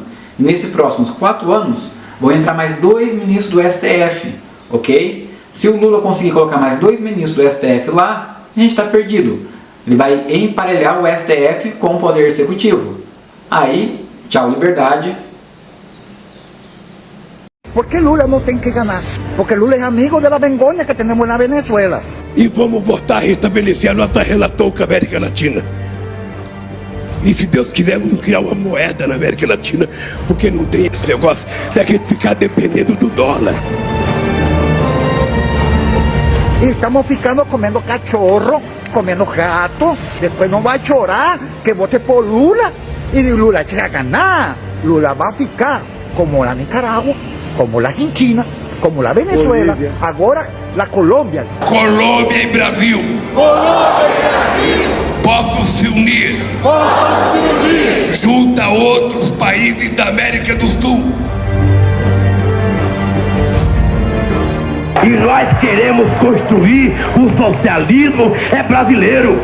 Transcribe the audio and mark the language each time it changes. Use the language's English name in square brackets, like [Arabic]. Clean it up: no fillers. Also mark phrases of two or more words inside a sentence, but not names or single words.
[Portuguese] E nesses próximos 4 anos, vão entrar mais 2 ministros do STF, ok? Se o Lula conseguir colocar mais 2 ministros do STF lá, a gente está perdido. Ele vai emparelhar o STF com o Poder Executivo. Aí, tchau liberdade. [Spanish] ¿Por qué Lula no tiene que ganar? Porque Lula es amigo de la vergüenza que tenemos en la Venezuela. [Portuguese] E vamos voltar a restabelecer a nossa relação com a América Latina. E se Deus quiser, vamos criar uma moeda na América Latina, porque não tem esse negócio da gente ficar dependendo do dólar. [Spanish] Y estamos ficando comiendo cachorro, comiendo gato. Después no va a chorar que vote por Lula. Y Lula se va a ganar. Lula va a ficar como la Nicaragua, como la Argentina, como la Venezuela. [Portuguese] Bolívia. Agora la Colômbia. Colômbia e Brasil. Colômbia e Brasil. Possam se unir. Possam se unir. Junto a outros países da América do Sul. E nós queremos construir o socialismo brasileiro.